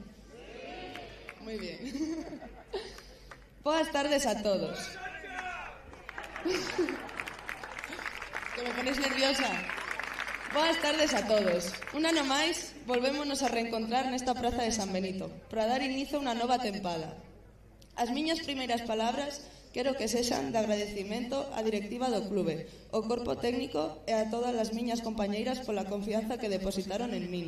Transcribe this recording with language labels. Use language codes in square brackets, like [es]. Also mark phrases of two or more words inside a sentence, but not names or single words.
[es] Muy bien. Buenas tardes a todos. Que me ponéis nerviosa. Buenas tardes a todos. [gl] Un ano máis, volvémonos a reencontrar nesta praza de San Benito para dar inicio a unha nova tempada. As miñas primeiras palabras quero que sexan de agradecimento á directiva do clube, ao corpo técnico e a todas as miñas compañeiras pola confianza que depositaron en min.